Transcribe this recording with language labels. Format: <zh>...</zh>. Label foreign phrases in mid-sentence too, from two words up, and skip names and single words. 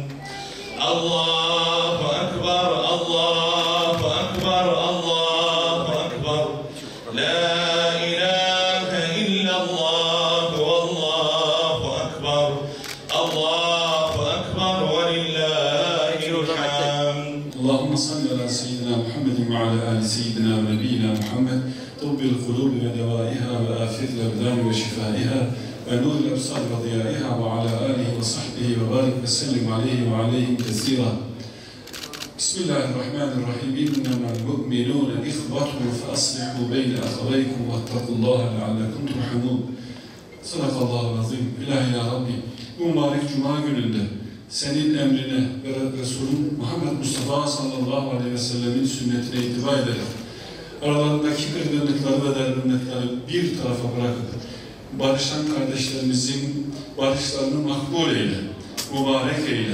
<ar>الله أكبر، الله أكبر، الله أكبر. لا إله إلا الله والله أكبر. الله أكبر ولله الحمد. اللهم صل على سيدنا محمد وعلى آل سيدنا ونبينا محمد طب القلوب ودوائها وآفة الأبدان وشفائها ونور الأبصار وضيائها وعلى آله وصحبه وبارك وسلم عليه وعليهم كثيرا. بسم الله الرحمن الرحيم. إنما المؤمنون إخوة فأصلحوا بين أخويكم واتقوا الله لعلكم ترحمون. صدق الله العظيم.</ar> <tr>İlahi ya Rabbi, bu mübarek Cuma gününde senin emrine ve Resulün Muhammed Mustafa</tr> <ar>صلى الله عليه وسلم</ar> <tr>sünnetine ittiba ederek aralarındaki kırgınlıkları ve dergınlıkları bir tarafa bırakıp barışan kardeşlerimizin barışlarını makbul eyle, mübarek eyle.</tr>